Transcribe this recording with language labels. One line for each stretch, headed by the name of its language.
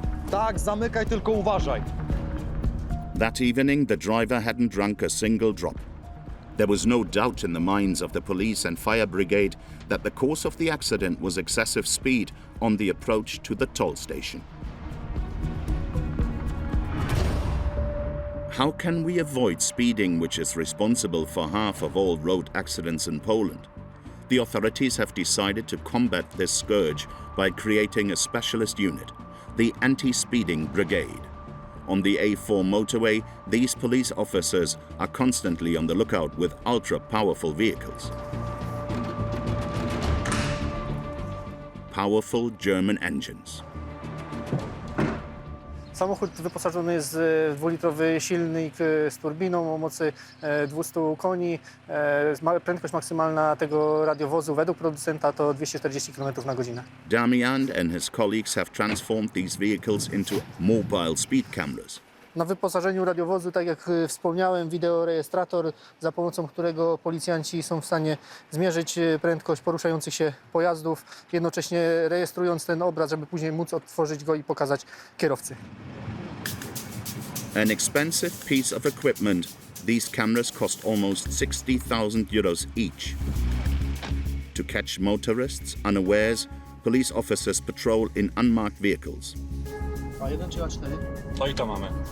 Polish: Tak, zamykaj, tylko uważaj.
English: That evening, the driver hadn't drunk a single drop. There was no doubt in the minds of the police and fire brigade that the cause of the accident was excessive speed on the approach to the toll station. How can we avoid speeding, which is responsible for half of all road accidents in Poland? The authorities have decided to combat this scourge by creating a specialist unit, the Anti-Speeding Brigade. On the A4 motorway, these police officers are constantly on the lookout with ultra-powerful vehicles. Powerful German engines.
Polish: Samochód wyposażony jest w dwulitrowy silnik z turbiną o mocy 200 koni. Prędkość maksymalna tego radiowozu według producenta to 240 km na godzinę.
English: Damian and his colleagues have transformed these vehicles into mobile speed cameras.
Polish: Na wyposażeniu radiowozu, tak jak wspomniałem, wideorejestrator, za pomocą którego policjanci są w stanie zmierzyć prędkość poruszających się pojazdów, jednocześnie rejestrując ten obraz, żeby później móc odtworzyć go i pokazać kierowcy.
English: An expensive piece of equipment, these cameras cost almost 60,000 euros each. To catch motorists unawares, police officers patrol in unmarked vehicles.
Polish: A1 czy A4? No i to mamy.